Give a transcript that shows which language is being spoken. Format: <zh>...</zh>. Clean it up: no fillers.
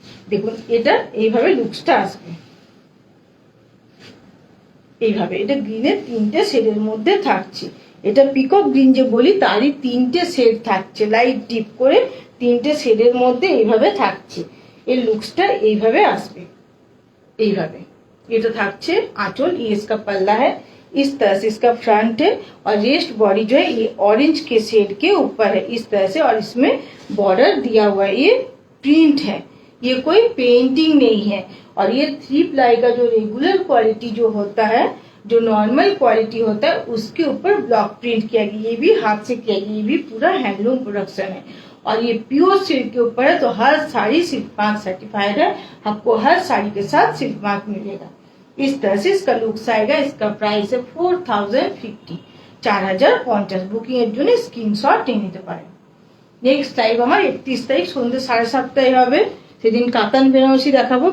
<bn>দেখুন এটা এইভাবে লুকসটা আসবে, এইভাবে। এটা গ্রিনের 3টে শেডের মধ্যে থাকছে, এটা পিকক গ্রিন যে বলি তারই 3টে শেড থাকছে, লাইট ডিপ করে 3টে শেডের মধ্যে এইভাবে থাকছে। এর লুকসটা এইভাবে আসবে, এইভাবে। এটা থাকছে</bn> <hi>आंचल, ये इसका पल्ला है, इस तरह से इसका फ्रंट है और रेस्ट बॉडी जो है ये ऑरेंज के शेड के ऊपर है इस तरह से, और इसमें बॉर्डर दिया हुआ है। ये प्रिंट है, ये कोई पेंटिंग नहीं है। और ये 3 प्लाई का जो रेगुलर क्वालिटी जो होता है, जो नॉर्मल क्वालिटी होता है, उसके ऊपर ब्लॉक प्रिंट किया गया। ये भी हाथ से किया गया, ये भी पूरा हैंडलूम प्रोडक्शन है। और ये प्योर सिल्क के ऊपर है, तो हर साड़ी सिल्क मार्क सर्टिफाइड है। आपको हर साड़ी के साथ सिल्क मार्क मिलेगा। इस तरह से इसका लुक्स आएगा। इसका प्राइस है 4050, 4050।</hi> <bn>বুকিং এর জন্য স্ক্রিনশট নিয়ে নিতে পারেন। নেক্সট লাইভ আমার 31 তারিখ সন্ধ্যে 7:30 হবে, সেদিন কাতান বেনারসি দেখাবো।</bn>